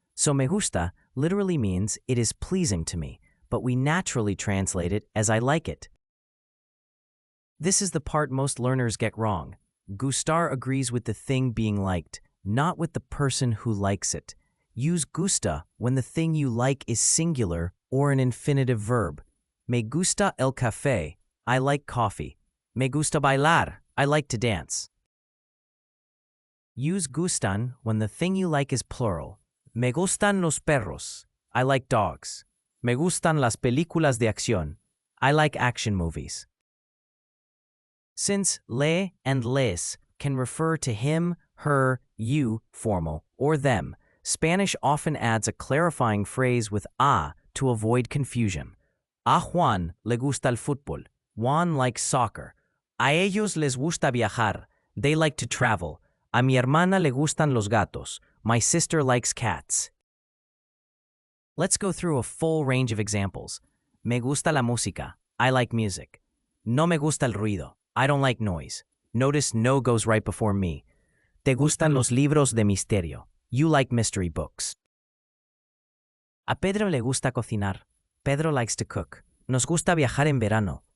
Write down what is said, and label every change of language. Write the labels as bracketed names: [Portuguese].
[English] So [Spanish] me gusta [English] literally means it is pleasing to me, but we naturally translate it as I like it. This is the part most learners get wrong. Gustar agrees with the thing being liked, not with the person who likes it. Use gusta when the thing you like is singular or an infinitive verb. [Spanish] Me gusta el café, [English] I like coffee. [Spanish] Me gusta bailar, [English] I like to dance. Use gustan when the thing you like is plural. [Spanish] Me gustan los perros, [English] I like dogs. [Spanish] Me gustan las películas de acción, [English] I like action movies. Since le and les can refer to him, her, you, formal, or them, Spanish often adds a clarifying phrase with a to avoid confusion. [Spanish] A Juan le gusta el fútbol. [English] Juan likes soccer. [Spanish] A ellos les gusta viajar. [English] They like to travel. [Spanish] A mi hermana le gustan los gatos. [English] My sister likes cats. Let's go through a full range of examples. [Spanish] Me gusta la música. [English] I like music. [Spanish] No me gusta el ruido. [English] I don't like noise. Notice no goes right before me. [Spanish] Te gustan los libros de misterio. [English] You like mystery books. [Spanish] A Pedro le gusta cocinar. [English] Pedro likes to cook. [Spanish] Nos gusta viajar en verano.